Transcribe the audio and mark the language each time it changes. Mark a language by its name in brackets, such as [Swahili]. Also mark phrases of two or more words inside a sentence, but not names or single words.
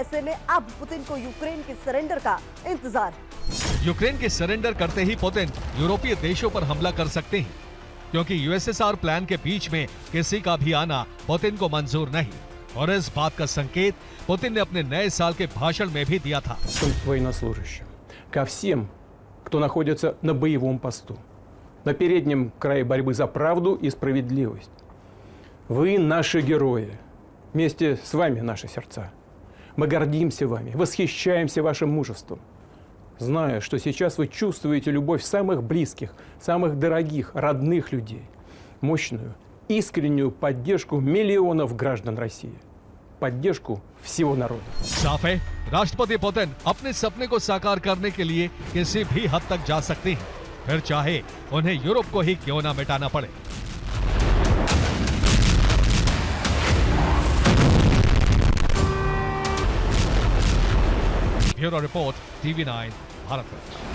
[Hindi] ऐसे में अब पुतिन को यूक्रेन के सरेंडर का इंतजार। यूक्रेन के सरेंडर करते ही पुतिन यूरोपीय देशों पर हमला कर सकते हैं, क्योंकि यूएसएसआर प्लान के बीच में किसी का भी आना पुतिन को मंजूर नहीं। और इस बात का संकेत पुतिन ने अपने नए साल के भाषण में भी दिया था। [Russian] Военнослужащим, ко всем, кто находится на боевом посту, на переднем крае борьбы за правду и справедливость. Вы наши герои. Вместе с вами наши сердца. Мы гордимся вами, восхищаемся вашим мужеством. Зная, что сейчас вы чувствуете любовь самых близких, самых дорогих, родных людей. Мощную, искреннюю поддержку миллионов граждан России. Поддержку всего народа. [Hindi] साफ है, राष्ट्रपति पुतिन अपने सपने को साकार करने के लिए किसी भी हद तक जा सकते हैं, फिर चाहे उन्हें यूरोप को ही क्यों ना मिटाना पड़े। ब्यूरो रिपोर्ट, TV9 भारत।